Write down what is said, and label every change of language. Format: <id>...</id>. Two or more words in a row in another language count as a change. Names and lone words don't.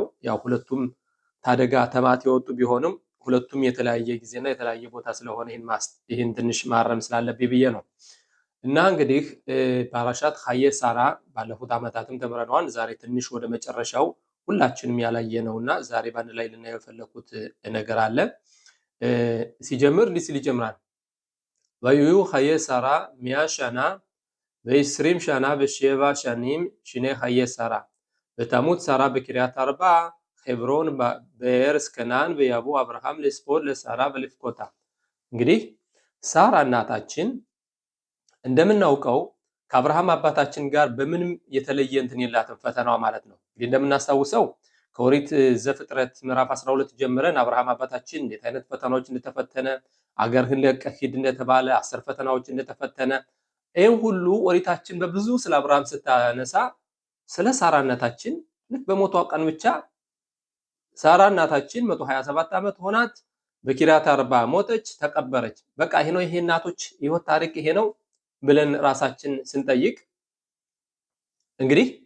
<am>ያው ሁለቱም ታደጋ ተማት የወጡ ቢሆንም ሁለቱም የተለያየ ጊዜና የተለያየ ቦታ ስለሆነ ይህን ትንሽ ማረም ስላለብኝ ብዬ ነው። እና እንግዲህ ፓራሻት ሀየ ሳራ ባለፉት ዓመታትም ተምረነዋል። ዛሬ ትንሽ ወደ መጨረሻው ሁላችንም ያላየ ነውና ዛሬ ባንድ ላይ ልናየው የፈለኩት ነገር አለ። ሲጀምር እንዲህ ሲል ይጀምራል።</am> <he>ויהיו חיי שרה 100 שנה ו20 שנה ו7 שנים שני חיי שרה ותמות שרה בקריית ארבע חברון בארץ כנען ויבוא אברהם לספוד לשרה ולבכותה።</he> <am>እንግዲህ ሳራ እናታችን እንደምናውቀው ከአብርሃም አባታችን ጋር በምንም የተለየ እንትን የላትም ፈተናዋ ማለት ነው። እንግዲህ እንደምናስታውሰው ከኦሪት ዘፍጥረት ምዕራፍ 12 ጀምረን አብርሃም አባታችን እንዴት አይነት ፈተናዎች እንደተፈተነ አገርህን ለቀህ ሂድ እንደተባለ 10 ፈተናዎች እንደተፈተነ ይህን ሁሉ ኦሪታችን በብዙ ስለ አብርሃም ስታነሳ ስለ ሳራ እናታችን ልክ በሞቷ ቀን ብቻ ሳራ እናታችን 127 ዓመት ሆናት፣ በኪሪያት አርባ ሞተች፣ ተቀበረች። በቃ ይሄ ነው ይሄ እናቶች ህይወት ታሪክ ይሄ ነው ብለን ራሳችን ስንጠይቅ እንግዲህ</am>